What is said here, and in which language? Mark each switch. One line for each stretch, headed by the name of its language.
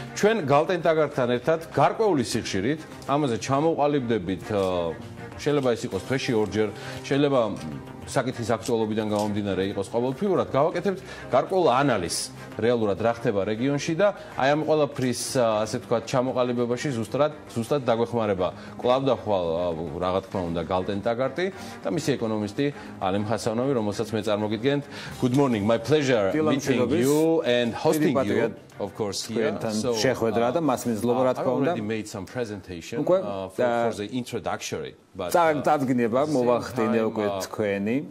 Georgian: ჩვენ გალტენ ტაგართან ერთად გარკვეული სიხშირით, ამაზე ჩამოყალიბდებით, შეიძლება ეს იყოს თვეში ორჯერ, შეიძლება საკითხის აქტუალობიდან გამომდინარე იყოს ყოველთვიურად, გავაკეთებთ გარკვეულ ანალიზს რეალურად რა ხდება რეგიონში და აი ამ ყველაფრის ასე ვთქვათ ჩამოყალიბებაში ზუსტად დაგვეხმარება კვლავ და ხვალ რა თქმა უნდა გალტენ ტაგარტი და მისი ეკონომისტი ალიმ ჰასანოვი, რომელსაც მე წარმოგიდგენთ.
English: Good morning, my pleasure meeting you and hosting you. Of course, here. So,
Georgian: შეხვედრა და მასმინძლობა რა თქმა უნდა.
English: I already made some presentation for the introductory, but
Georgian: წარდგინება მოვახდინე უკვე თქვენი.